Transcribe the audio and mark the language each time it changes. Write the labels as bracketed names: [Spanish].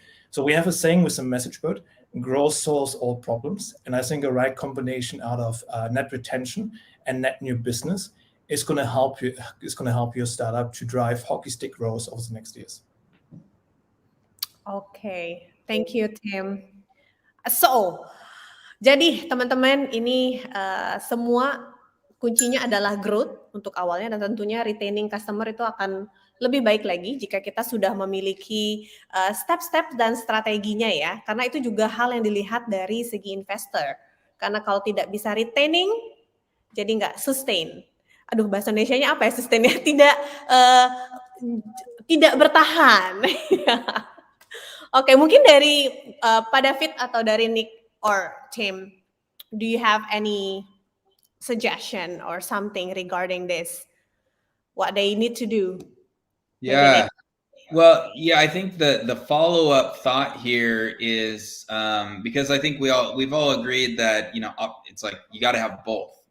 [English] So we have a saying with the MessageBird, growth solves all problems. And I think a right combination out of net retention and net new business is going to help your startup to drive hockey stick growth over the next years. Okay, thank you, Tim. [Indonesian] So, jadi teman-teman ini semua kuncinya adalah growth untuk awalnya, dan tentunya [English] retaining customer [Indonesian] itu akan lebih baik lagi jika kita sudah memiliki step-step dan strateginya ya, karena itu juga hal yang dilihat dari segi investor. Karena kalau tidak bisa retaining, jadi nggak sustain. Aduh, bahasa Indonesianya apa ya sustainnya? Tidak bertahan. Oke, mungkin dari Pak David atau dari Nick [English] or Tim, do you have any suggestion or something regarding this, what they need to do? Maybe Yeah. Well, yeah, I think the follow-up thought here is because I think we've all agreed that, you know, it's like you got to have both.